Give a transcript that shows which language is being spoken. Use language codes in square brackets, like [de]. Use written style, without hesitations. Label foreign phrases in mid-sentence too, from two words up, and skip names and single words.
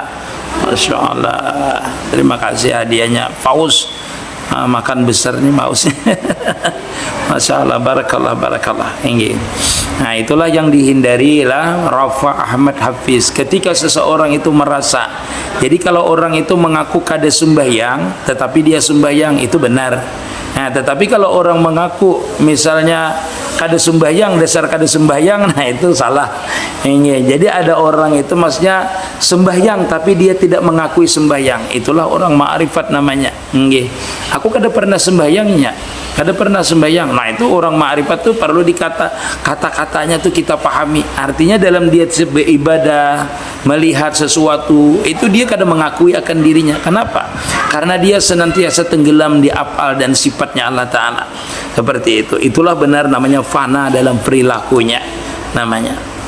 [ar] ما شاء الله, [id] terima kasih hadiahnya Fauz, makan besar nih Fauz. [ar] ما شاء الله، بارك الله. [id] Nah itulah yang dihindari lah Rafa Ahmad Hafiz. [bjn] Ketika seseorang itu merasa, jadi kalau orang itu mengaku kada sembahyang tetapi dia sembahyang, itu benar. Nah tetapi kalau orang mengaku misalnya kada sembahyang, dasar kada sembahyang, nah itu salah. [id] Jadi ada orang itu maksudnya sembahyang tapi dia tidak mengakui sembahyang, itulah orang ma'rifat namanya. [bjn] Aku kada pernah sembahyangnya, kada pernah sembahyang. Nah itu orang ma'rifat tuh perlu kata-katanya tuh kita pahami. Artinya dalam dia beribadah, melihat sesuatu itu dia kada mengakui akan dirinya. [id] Kenapa? Karena dia senantiasa tenggelam di af'al dan sifatnya Allah Ta'ala. Seperti itu. Itulah benar namanya fana dalam perilakunya namanya.